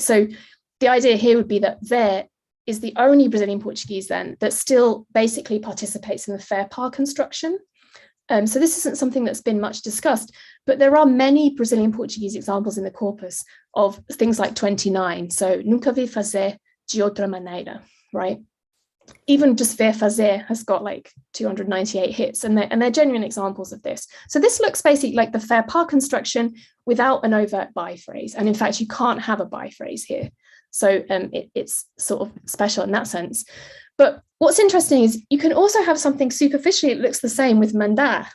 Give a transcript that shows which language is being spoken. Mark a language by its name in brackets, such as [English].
[English] So the idea here would be that ver is the only Brazilian Portuguese then that still basically participates in the faire part construction. So this isn't something that's been much discussed, but there are many Brazilian Portuguese examples in the corpus of things like 29. [Portuguese] So nunca vi fazer de outra maneira, right? [English] Even just ver fazer has got like 298 hits, and they're genuine examples of this. So this looks basically like the faire part construction without an overt by phrase. And in fact, you can't have a by phrase here. So it's sort of special in that sense. But what's interesting is you can also have something superficially, it looks the same with mandar.